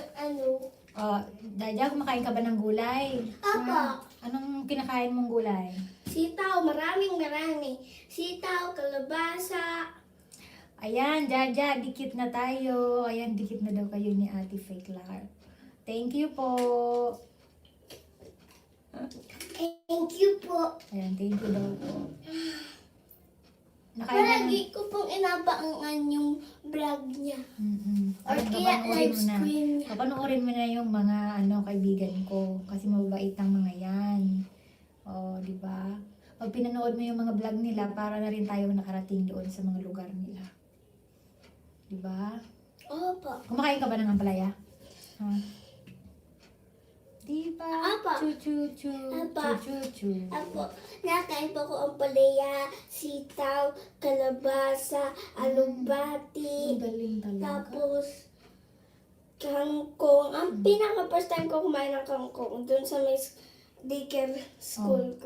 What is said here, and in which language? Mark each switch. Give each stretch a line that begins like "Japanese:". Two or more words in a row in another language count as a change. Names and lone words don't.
Filipino: Daja, kumakain ka ba ng gulay? Apa. Anong kinakain mong gulay? sitaw, maraming. Sitaw, kalabasa. Ayan, Jaja, dikit na tayo. Ayan, dikit na daw kayo ni Ate Faye Clark.
English: Thank you po. Thank you po.
Filipino: Ayan,
English: thank you
Filipino: daw po. Nakain na. Palagi ko pong inabangan yung vlog niya. Or Ayan, kaya papanoorin live mo na. stream niya. Papanoorin mo na yung mga kaibigan ko. Kasi mababait ang mga yan. O, di ba? Pag pinanood mo yung mga vlog nila, para na rin tayo nakarating doon sa mga lugar nila. Di ba? Opo. Kumakain ka ba ng ampalaya? Ha? Di ba? Apa. Chu-chu-chu. Apa. Chu-chu-chu. Ako, nakain po ko ang palaya, sitaw, kalabasa, alubati, Ang galing talaga. tapos kangkong. Ang pinaka-
English: first time
Filipino: ko kumain ng kangkong doon sa may daycare school ko.